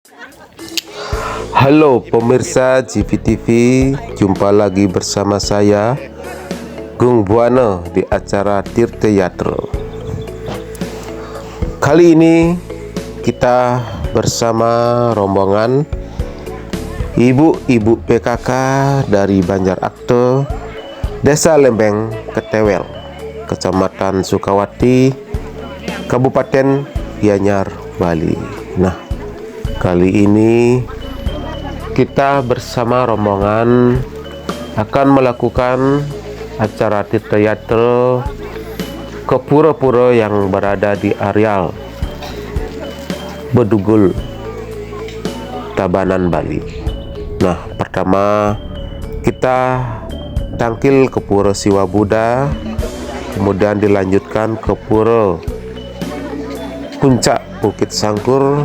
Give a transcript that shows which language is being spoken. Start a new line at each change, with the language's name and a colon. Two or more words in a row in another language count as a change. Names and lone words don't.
Indonesian: Halo pemirsa GVTV, jumpa lagi bersama saya Gung Buana di acara Tirta Yatra. Kali ini kita bersama rombongan ibu-ibu PKK dari Banjar Akte, Desa Lembeng, Ketewel, Kecamatan Sukawati, Kabupaten Gianyar, Bali. Nah, kali ini kita bersama rombongan akan melakukan acara Tirta Yatra ke pura-pura yang berada di areal Bedugul, Tabanan, Bali. Nah, pertama kita tangkil ke Pura Siwa Buddha, kemudian dilanjutkan ke Pura Puncak Bukit Sangkur.